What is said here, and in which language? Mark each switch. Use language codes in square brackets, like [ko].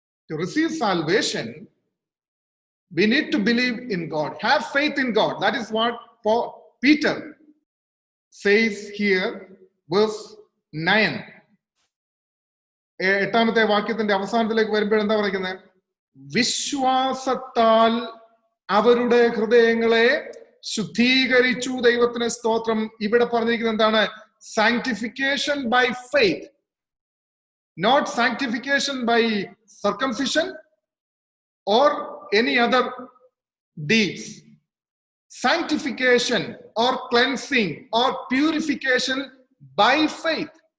[en] To receive salvation, we need to believe in God, have faith in God. That is what Peter says here, verse 9. [ml] 8-ാമത്തെ വാക്യത്തിന്റെ അവസാനത്തിലേക്ക് വരുമ്പോൾ എന്താ പറയുന്നത്? വിശ്വാസത്താൽ അവരുടെ ഹൃദയങ്ങളെ ശുദ്ധീകരിച്ചു. ദൈവത്തിന് സ്തോത്രം. ഇവിടെ പറഞ്ഞിരിക്കുന്നത് എന്താണ്? [en] Sanctification by faith, not sanctification by circumcision or any other deeds. Sanctification or cleansing or purification by faith.